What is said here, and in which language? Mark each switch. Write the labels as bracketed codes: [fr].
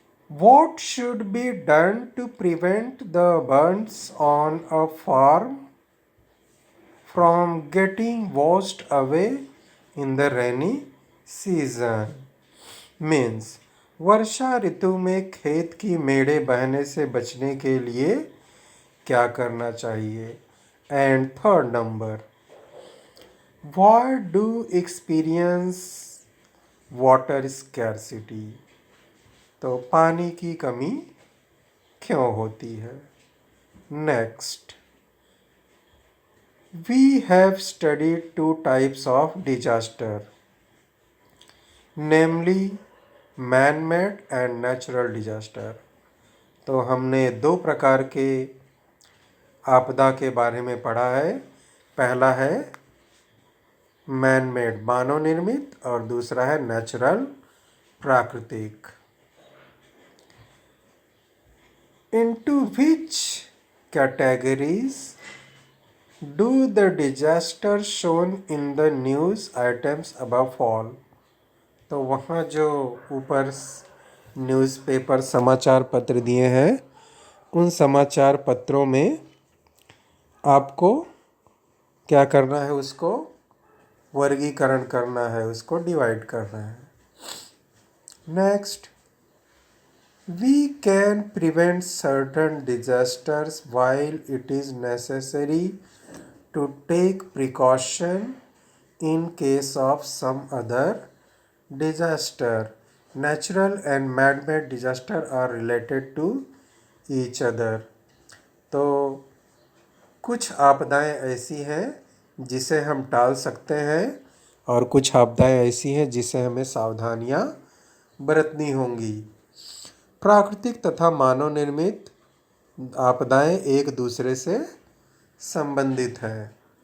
[en] What should be done to prevent the burns on a farm from getting washed away in the rainy season? Means [hi] वर्षा ऋतु में खेत की मेड़े बहने से बचने के लिए क्या करना चाहिए? [en] And 3rd number. Why do experience water scarcity? [hi] तो पानी की कमी क्यों होती है? [en] Next. We have studied 2 types of disaster, namely man-made and natural disaster. [hi] तो हमने 2 प्रकार के आपदा के बारे में पढ़ा है. पहला है मैन मेड मानव निर्मित और दूसरा है नेचुरल प्राकृतिक. [en] Into which categories do the disasters shown in the news items above fall? [hi] तो वहाँ जो ऊपर न्यूज़पेपर समाचार पत्र दिए हैं उन समाचार पत्रों में आपको क्या करना है? उसको वर्गीकरण करना है, उसको डिवाइड करना है. [en] Next. We can prevent certain disasters while it is necessary to take precaution in case of some other disaster. Natural and man-made disaster are related to each other. [hi] तो कुछ आपदाएं ऐसी हैं जिसे हम टाल सकते हैं और कुछ आपदाएं ऐसी हैं जिसे हमें सावधानियां बरतनी होंगी. प्राकृतिक तथा मानव निर्मित आपदाएं एक दूसरे से संबंधित हैं.